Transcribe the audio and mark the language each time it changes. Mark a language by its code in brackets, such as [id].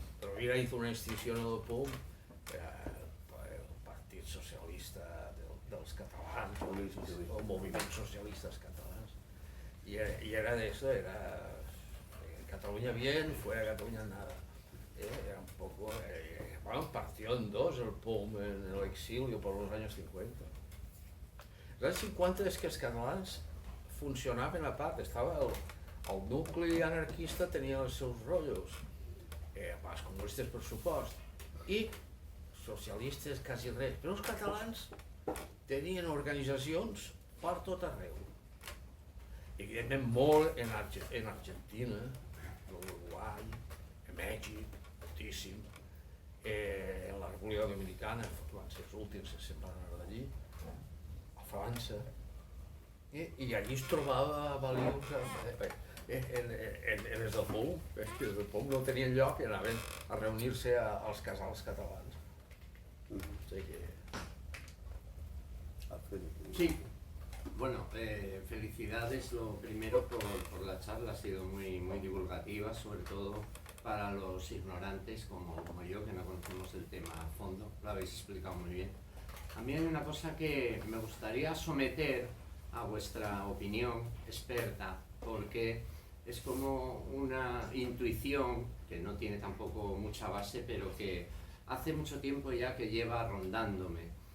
[es] Rovira hizo una institució en el POM, el Partit Socialista dels Catalans, o Moviments Socialistes Catalans, y era de eso, era Cataluña bien, fuera de Cataluña nada. Era un poco, partió en dos el POM en el exilio por los años 50. [ca] Els anys 50 és que els catalans funcionaven a part, estava el nucli anarquista tenia els seus rotllos, els comunistes per supost, i socialistes quasi res, però els catalans tenien organitzacions per tot arreu. Evidentment molt en Argentina, en l'Uruguai, en Mèxic, moltíssim, en la República Dominicana, van ser els últims que se'n van anar d'allí, a França, i allí es trobava balius en els del POM, els del POM no tenien lloc i anaven a reunir-se als casals catalans. O sigui que... [es] Sí, bueno, felicidades lo primero por la charla, ha sido muy divulgativa, sobre todo para los ignorantes como yo, que no conocemos el tema a fondo, lo habéis explicado muy bien. A mí hay una cosa que me gustaría someter a vuestra opinión experta, porque es como una intuición que no tiene tampoco mucha base, pero que hace mucho tiempo ya que lleva rondándome.